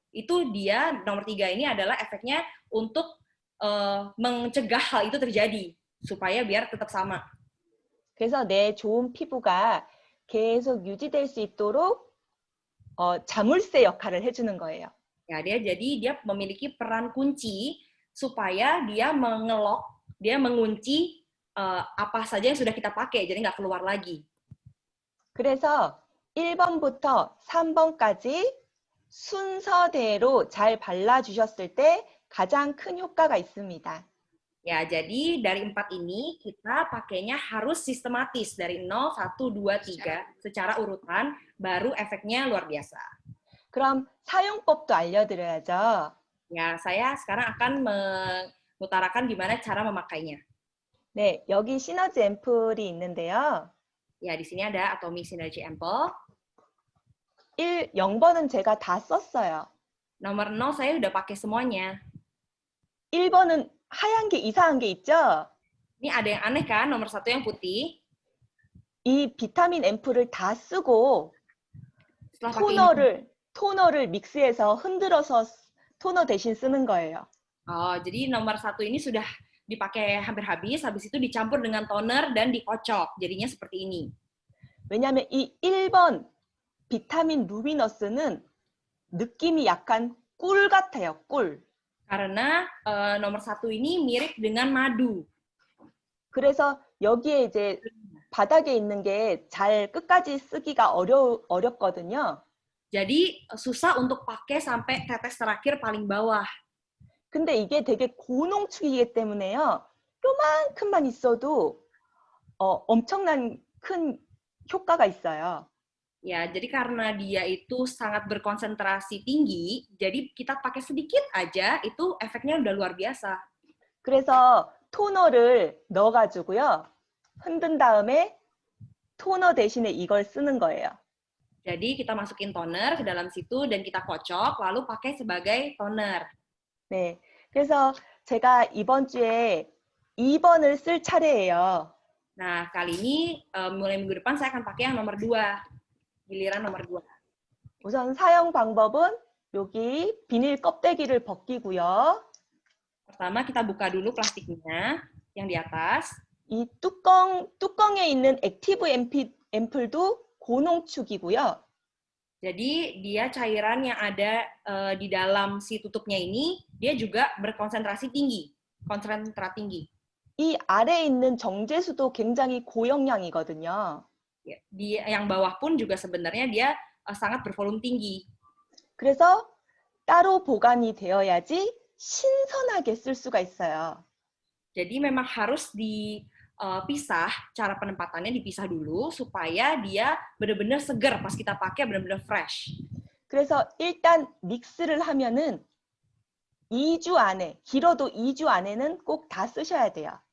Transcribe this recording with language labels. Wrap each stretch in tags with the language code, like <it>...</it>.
<id>Itu dia nomor 3 ini adalah efeknya untuk mencegah hal itu terjadi supaya biar tetap sama.</id> <ko>그래서 내 좋은 피부가 계속 유지될 수 있도록 자물쇠 역할을 해주는 거예요.</ko> <id>Ya, dia memiliki peran kunci supaya dia mengelok, dia mengunci apa saja yang sudah kita pakai, jadi nggak keluar lagi.</id> <ko>그래서 1번부터 3번까지 순서대로 잘 발라주셨을 때 가장 큰 효과가 있습니다.</ko> <id>Ya, jadi dari 4 ini kita pakainya harus sistematis dari 0, 1, 2, 3 secara urutan, baru efeknya luar biasa.</id> <ko>그럼 사용법도 알려드려야죠.</ko> <id>Ya, saya sekarang akan mengutarakan gimana cara memakainya.</id> <ko>네, 여기 시너지 앰플이 있는데요.</ko> <id>Ya, di sini ada Atomy Synergy Ample.</id> <ko>0번은 제가 다 썼어요.</ko> <id>Nomor 0 saya udah pakai semuanya.</id> <ko>1번은 하얀 게 이상한 게 있죠?</ko> <id>Ini ada yang aneh kan, nomor 1 yang putih.</id> <ko>이 비타민 앰플을 다 쓰고</ko> <id>Setelah</id> <ko>토너를 믹스해서 흔들어서 토너 대신 쓰는 거예요.</ko> <id>Jadi nomor 1 ini sudah dipakai hampir habis itu dicampur dengan toner dan dikocok. Jadinya seperti ini.</id> <ko>왜냐하면 이 1번 비타민 루미너스는 느낌이 약간 꿀 같아요, 꿀.</ko> <id>Karena nomor 1 ini mirip dengan madu.</id> <ko>그래서 여기에 이제 바닥에 있는 게 잘 끝까지 쓰기가 어렵거든요.</ko> <id>Jadi susah untuk pakai sampai tetes terakhir paling bawah.</id> <ko>근데 이게 되게 고농축이기 때문에요. 요만큼만 있어도 엄청난 큰 효과가 있어요.</ko> <id>Ya, jadi karena dia itu sangat berkonsentrasi tinggi, jadi kita pakai sedikit aja, itu efeknya udah luar biasa.</id> <ko>그래서 토너를 넣어가지고요. 흔든 다음에 토너 대신에 이걸 쓰는 거예요.</ko> <id>Jadi kita masukin toner ke dalam situ dan kita kocok, lalu pakai sebagai toner.</id> <ko>네, 그래서 제가 이번 주에 2번을 쓸 차례예요.</ko> <id>Nah, kali ini mulai minggu depan saya akan pakai yang nomor 2. Giliran nomor 2.</id> <ko>우선 사용 방법은 여기 비닐 껍데기를 벗기고요.</ko> <id>Pertama kita buka dulu plastiknya yang di atas.</id> <ko>이 뚜껑에 있는 액티브 앰플도 고농축이고요.</ko> <id>Jadi dia cairan yang ada di dalam si tutupnya ini, dia juga berkonsentrasi tinggi, konsentrat tinggi.</id> <ko>이 아래에 있는 정제수도 굉장히 고영양이거든요.</ko> <id>Yang bawah pun juga sebenarnya dia sangat bervolume tinggi.</id> <ko>그래서 따로 보관이 되어야지 신선하게 쓸 수가 있어요.</ko> <id>Jadi memang harus dipisah, cara penempatannya dipisah dulu supaya dia benar-benar segar pas kita pakai, benar-benar fresh.</id> <ko>그래서 일단 믹스를 하면은 2주 안에, 길어도 2주 안에는 꼭 다 쓰셔야 돼요.</ko>